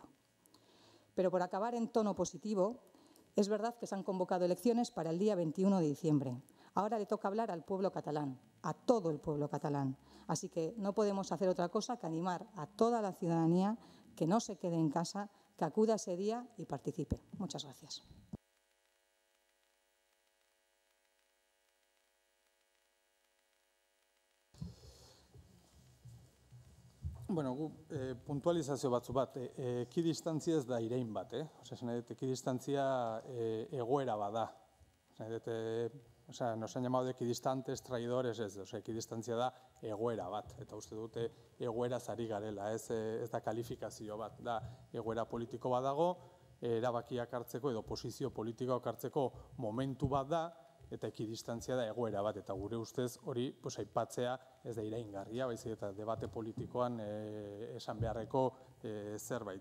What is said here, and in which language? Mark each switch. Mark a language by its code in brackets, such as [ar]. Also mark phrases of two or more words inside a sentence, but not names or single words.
[es] Pero por acabar en tono positivo, es verdad que se han convocado elecciones para el día 21 de diciembre. Ahora le toca hablar al pueblo catalán, a todo el pueblo catalán. Así que no podemos hacer otra cosa que animar a toda la ciudadanía que no se quede en casa, que acuda ese día y participe. Muchas gracias. [eu] Bueno, puntualizazio batzu bat, ekidistantzia ez da irain bat, ekidistantzia egoera bada. [es] Nos han llamado de equidistantes, traidores, [eu] ekidistantzia da egoera bat, eta uste dute egoera zari garela, ez da kalifikazio bat, da egoera politiko bat dago, erabakiak hartzeko edo posizio politikoak hartzeko momentu bat da, eta ekidistantzia da egoera bat, eta gure ustez hori aipatzea ez da iraingarria, baizik eta debate politikoan esan beharreko zerbait.